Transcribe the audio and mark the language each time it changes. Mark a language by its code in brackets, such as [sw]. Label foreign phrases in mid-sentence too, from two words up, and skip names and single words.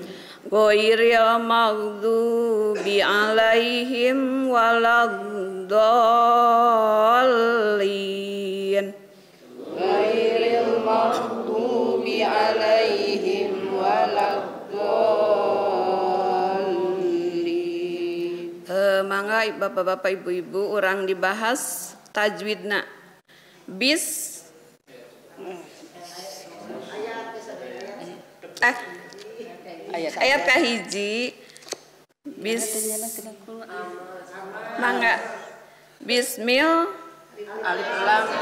[ar] غير المغضوب عليهم ولا الضالين. غير المغضوب عليهم ولا الضالين. [su] Mangga bapak-bapak ibu-ibu urang dibahas tajwidna. Bis ayat kahiji bis mangga bismil [ar] ألف لام